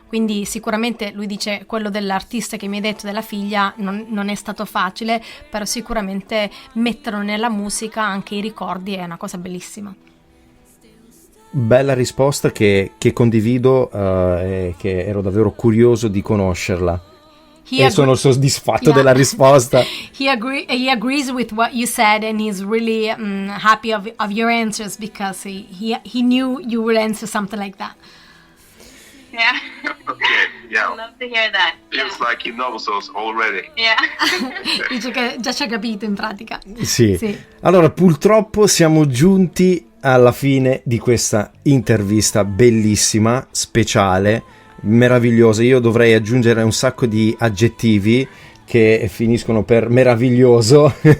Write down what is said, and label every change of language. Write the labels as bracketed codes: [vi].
[it] Quindi sicuramente lui dice quello dell'artista che mi hai detto della figlia non è stato facile, però sicuramente metterlo nella musica anche i ricordi è una cosa bellissima. Bella risposta che condivido e che ero davvero curioso di conoscerla. Sono soddisfatto della risposta. [en] He agrees with what you said, and he's really happy of your answers because he knew you would answer something like that. Yeah. Okay, yeah. I love to hear that. Feels like he knows us already. Yeah. [it] Dice che già ci ha capito in pratica. Sì. Allora, purtroppo siamo giunti alla fine di questa intervista bellissima, speciale, meravigliosa. Io dovrei aggiungere un sacco di aggettivi che finiscono per meraviglioso.